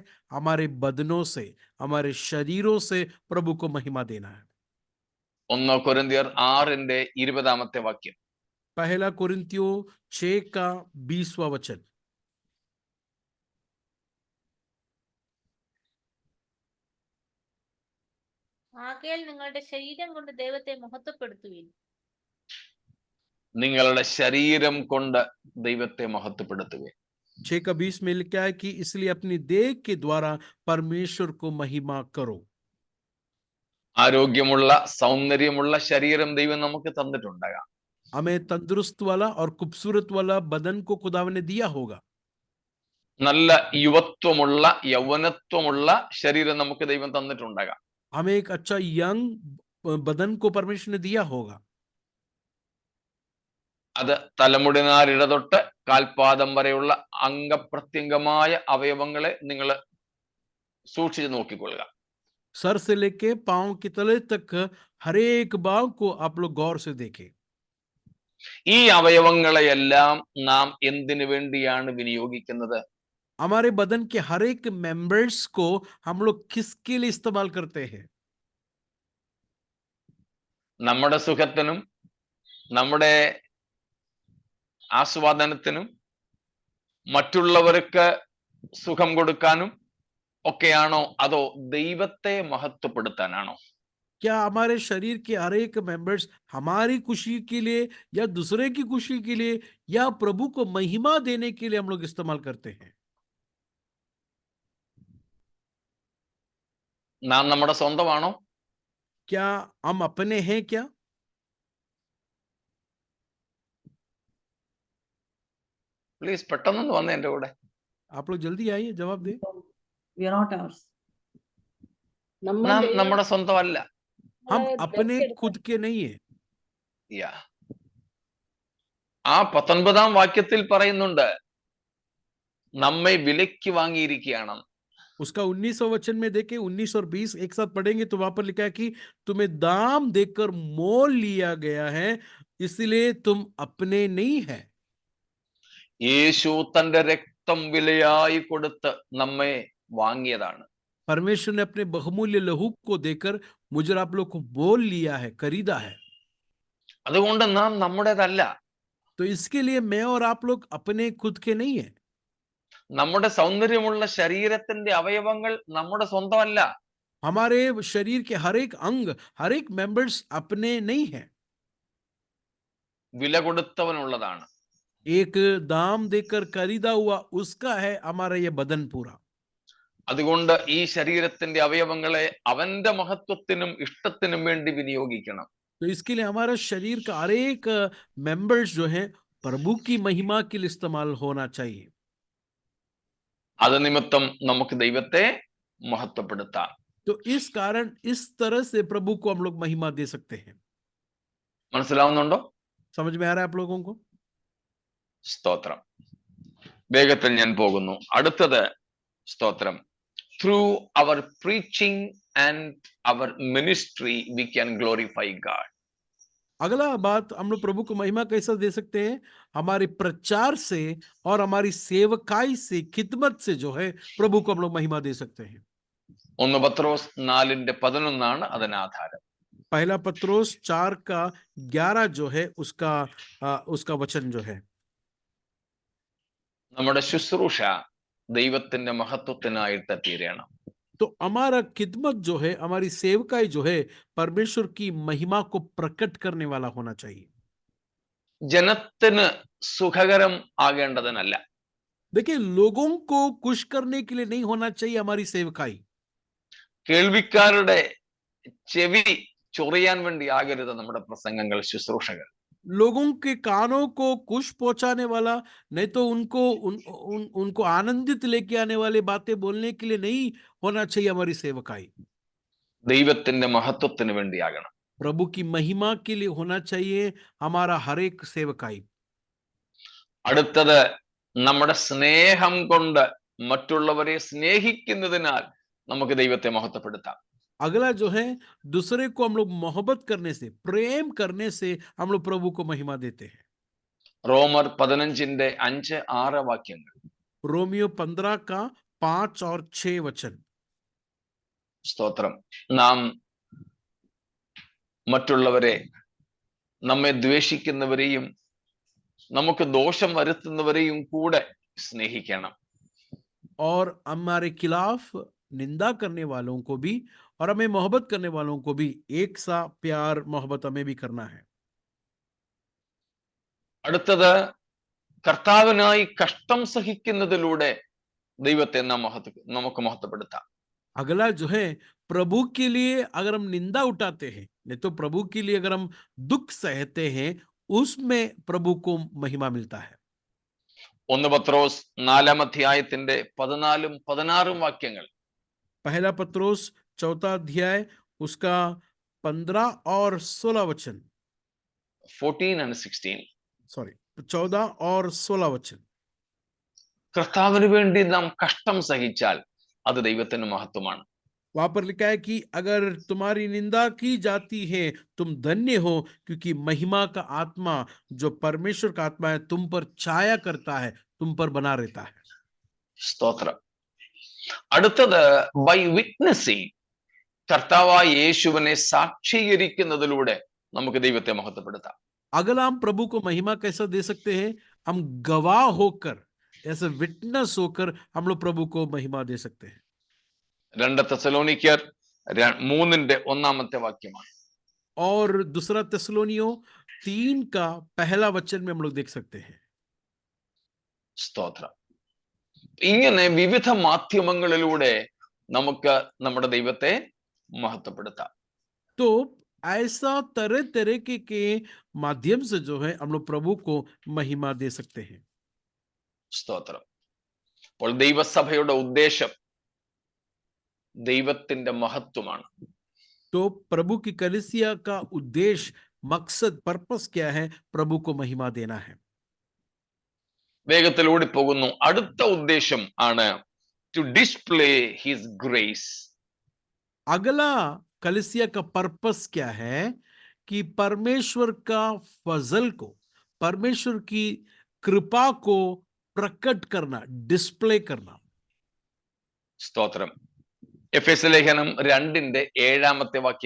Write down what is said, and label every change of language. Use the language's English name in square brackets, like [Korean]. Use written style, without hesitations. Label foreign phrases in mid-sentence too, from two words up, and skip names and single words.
[Hindi] हमारे बदनों से, हमारे शरीरों से प्रभु को महिमा देना है. [Malayalam] 1 കൊരിന്ത്യർ 6:20 വാക്യം. [Hindi] पहला कोरिन्थियों 6 का 20वां वचन. [Malayalam] ആകയാൽ നിങ്ങളുടെ ശരീരം കൊണ്ട് ദൈവത്തെ മഹത്വപ്പെടുത്തുവിൻ. നിങ്ങളുടെ ശരീരം കൊണ്ട് ദൈവത്തെ മഹത്വപ്പെടുത്തുക. [Hindi] 6 का 20 में लिखा है कि इसलिए अपनी देह के द्वारा परमेश्वर को महिमा करो. [Malayalam] ആരോഗ്യമുള്ള സൗന്ദര്യമുള്ള ശരീരം ദൈവം നമുക്ക് തന്നിട്ടുണ്ടാകാം. [Hindi] हमें तंदुरुस्त वाला और खूबसूरत वाला बदन को खुदावन ने दिया होगा. [Malayalam] നല്ല യുവത്വമുള്ള യൗവനത്വമുള്ള ശരീരം നമുക്ക് ദൈവം തന്നിട്ടുണ്ടാകാം. [Hindi] हमें एक अच्छा यंग बदन को परमेश्वर ने दिया होगा. [Malayalam] അത് തലമുടിനാരിഴ തൊട്ട് കാൽപാദം വരെയുള്ള അംഗപ്രത്യംഗമായ അവയവങ്ങളെ നിങ്ങൾ സൂക്ഷിച്ചു നോക്കിക്കൊള്ളുക. [Hindi] सर से लेके पांव के तले तक हर एक भाग को आप लोग गौर से देखें। [Malayalam] ഈ അവയവങ്ങളെയെല്ലാം നാം എന്തിനു വേണ്ടിയാണ് വിനിയോഗിക്കുന്നത്? [Hindi] हमारे बदन के हर एक मेंबर्स को हम लोग किसके लिए इस्तेमाल करते हैं? [Malayalam] നമ്മുടെ സുഖത്തിനും നമ്മുടെ ആസ്വാദനത്തിനും മറ്റുള്ളവർക്ക് സുഖം കൊടുക്കാനും ഒക്കെയാണോ, അതോ ദൈവത്തെ മഹത്വപ്പെടുത്താനാണോ? [Hindi] क्या हमारे शरीर के हर एक मेंबर्स हमारी खुशी के लिए या दूसरे की खुशी के लिए या प्रभु को महिमा देने के लिए हम लोग इस्तेमाल करते हैं? [Malayalam] നാം നമ്മുടെ സ്വന്തമാണോ? [Hindi] क्या हम अपने हैं क्या? [Malayalam] പ്ലീസ് പെട്ടെന്ന് വന്നേ എൻ്റെ കൂടെ. [Hindi] आप लोग जल्दी आइए, जवाब दें। [English] We are not ours. [Malayalam] നമ്മ നാം ദൈവം നമ്മുടെ സ്വന്തമല്ല. [Hindi] हम [Malayalam] നമ്മളെ [Hindi] अपने [Malayalam] ദത്തെടുത്ത [Hindi] खुद के नहीं है। യാ. [Malayalam] ആ 19-ാം വാക്യത്തിൽ പറയുന്നുണ്ട്, നമ്മെ വിലയ്ക്ക് വാങ്ങിയിരിക്കുകയാണ്. [Hindi] उसका 19वां वचन में देखें, 19 और 20 एक साथ पढ़ेंगे तो वहां पर लिखा है कि तुम्हें दाम देकर मोल लिया गया है, इसलिए तुम अपने नहीं है। [Malayalam] യേശു തന്റെ രക്തം വിലയായി കൊടുത്ത് നമ്മെ വാങ്ങിയതാണ്. [Hindi] परमेश्वर ने अपने बहुमूल्य लहू को देकर मुझे और आप लोग को मोल लिया है, खरीदा है। [Malayalam] അതുകൊണ്ട് നാം നമ്മുടേതല്ല. [Hindi] तो इसके लिए मैं और आप लोग अपने खुद के नहीं है। [Malayalam] നമ്മുടെ സൗന്ദര്യമുള്ള ശരീരത്തിന്റെ അവയവങ്ങൾ നമ്മുടെ സ്വന്തമല്ല. [Hindi] हमारे शरीर के हर एक अंग, हर एक मेंबर्स अपने नहीं है, [Malayalam] വില കൊടുത്തവനുള്ളതാണ്. [Hindi] एक दाम देकर खरीदा हुआ उसका है हमारा ये बदन पूरा। [Malayalam] അതുകൊണ്ട് ഈ ശരീരത്തിന്റെ അവയവങ്ങളെ അവന്റെ മഹത്വത്തിനും ഇഷ്ടത്തിനും വേണ്ടി വിനിയോഗിക്കണം. [Hindi] तो इसके लिए हमारा शरीर का हर एक मेंबर्स जो है प्रभु की महिमा के लिए इस्तेमाल होना चाहिए। [Malayalam] അത് നിമിത്തം നമുക്ക് ദൈവത്തെ മഹത്വപ്പെടുത്താം. [Hindi] तो इस कारण इस तरह से प्रभु को हम लोग महिमा दे सकते हैं। [Malayalam] മനസ്സിലാവുന്നുണ്ടോ? [Hindi] समझ में आ रहा है आप लोगों को? [Malayalam] സ്തോത്രം. വേഗത്തിൽ ഞാൻ പോകുന്നു. അടുത്തത് സ്തോത്രം. [English] Through our preaching and our ministry we can glorify God. [Hindi] अगला बात हम लोग प्रभु को महिमा कैसा दे सकते हैं? हमारे प्रचार से और हमारी सेवकाई से, खिदमत से जो है प्रभु को हम लोग महिमा दे सकते हैं। [Malayalam] 1 പത്രോസ് 4:11 അതിന് ആധാരം. [Hindi] पहला पत्रोस 4:11 जो है उसका वचन जो है, [Malayalam] നമ്മുടെ ശുശ്രൂഷ ദൈവത്തിന്റെ മഹത്വത്തിനായിട്ട് തീരണം. [Hindi] तो हमारा खिदमत जो है, हमारी सेवकाई जो है परमेश्वर की महिमा को प्रकट करने वाला होना चाहिए। [Malayalam] ജനത്തിന് സുഖകരം ആകേണ്ടതിനല്ല. [Hindi] देखिए, लोगों को खुश करने के लिए नहीं होना चाहिए हमारी सेवकाई। [Malayalam] കേൾവിക്കാരുടെ ചെവി ചൊറിയാൻ വേണ്ടി ആകരുത് നമ്മുടെ പ്രസംഗങ്ങൾ, ശുശ്രൂഷകൾ. [Hindi] लोगों के कानों को खुश पहुंचाने वाला, नहीं तो उनको आनंदित लेके आने वाली बातें बोलने के लिए नहीं होना चाहिए हमारी सेवकाई। [Malayalam] ദൈവത്തിന്റെ മഹത്വത്തിന് വേണ്ടിയാകണം. [Hindi] प्रभु की महिमा के लिए होना चाहिए हमारा हर एक सेवकाई। [Malayalam] അടുത്തത്, നമ്മുടെ സ്നേഹം കൊണ്ട് മറ്റുള്ളവരെ സ്നേഹിക്കുന്നതിനാൽ നമുക്ക് ദൈവത്തെ മഹത്വപ്പെടുത്താം. [Hindi] अगला जो है, दूसरे को हम लोग मोहब्बत करने से, प्रेम करने से हम लोग प्रभु को महिमा देते हैं। [Malayalam] റോമർ 15:5-6 വാക്യങ്ങൾ. [Hindi] रोमियो 15 का 5 और 6 वचन। [Malayalam] സ്തോത്രം. നാം മറ്റുള്ളവരെ, നമ്മെ ദ്വേഷിക്കുന്നവരെയും നമുക്ക് ദോഷം വരുത്തുന്നവരെയും കൂടെ സ്നേഹിക്കണം. [Hindi] और हमारे खिलाफ निंदा करने वालों को भी और हमें मोहब्बत करने वालों को भी एक सा प्यार मोहब्बत हमें भी करना है। [Malayalam] അടുത്തത്, കർത്താവിനായി കഷ്ടം സഹിക്കുന്നതിലൂടെ ദൈവത്തെ നമുക്ക് മഹത്വപ്പെടുത്താം. [Hindi] अगला जो है, प्रभु के लिए अगर हम निंदा उठाते हैं, नहीं तो प्रभु के लिए अगर हम दुख सहते हैं, उसमें प्रभु को महिमा मिलता है। [Malayalam] 1 പത്രോസ് 4-14 വാക്യങ്ങൾ. [Hindi] पहला पत्रोस 4 उसका 15 और 16 वचन। [English] 14 and 16. [Hindi] सॉरी, 14 और 16 वचन। [Malayalam] കർത്താവിന് വേണ്ടി നാം കഷ്ടം സഹിച്ചാൽ അത് ദൈവത്തിന് മഹത്വമാണ്. [Hindi] वहां पर लिखा है कि अगर तुम्हारी निंदा की जाती है तुम धन्य हो, क्योंकि महिमा का आत्मा, जो परमेश्वर का आत्मा है, तुम पर छाया करता है, तुम पर बना रहता है। [Malayalam] സ്തോത്രം. അടുത്തത് [English] by witnessing, [Malayalam] കർത്താവായ യേശുവിനെ സാക്ഷീകരിക്കുന്നതിലൂടെ നമുക്ക് ദൈവത്തെ മഹത്വപ്പെടുത്താം. [Hindi] अगर हम प्रभु को महिमा कैसा दे सकते हैं? हम गवाह होकर, ऐसे विटनेस होकर हम लोग प्रभु को महिमा दे सकते हैं। [Malayalam] 2 തെസ്സലോനിക്കർ 3:1 വാക്യമാണ്. [Hindi] और दूसरा തെസ്സലോനിയോ 3 का पहला वचन में हम लोग देख सकते हैं। [Malayalam] സ്തോത്രം. ഇങ്ങനെ വിവിധ മാധ്യമങ്ങളിലൂടെ നമുക്ക് നമ്മുടെ ദൈവത്തെ മഹത്വപ്പെടുത്താം. [Hindi] तो ऐसा तरह तरह के माध्यम से जो है हम लोग प्रभु को महिमा दे सकते हैं। [Malayalam] സ്തോത്രം. അപ്പോൾ ദൈവസഭയുടെ ഉദ്ദേശം ദൈവത്തിന്റെ മഹത്വമാണ്. [Hindi] तो प्रभु की कलीसिया का उद्देश्य, मकसद, पर्पस क्या है? प्रभु को महिमा देना है। [Malayalam] വേഗത്തിൽ ഓടിപ്പോകുന്നു. അടുത്ത ഉദ്ദേശം ആണ് [English] to display his grace. [Malayalam] अगला कलीसिया का पर्पस क्या है? कि परमेश्वर का फजल को, परमेश्वर की कृपा को प्रकट करना, डिस्प्ले करना। സ്തോത്രം. എഫെസ്യ ലേഖനം 2:7 വാക്യം.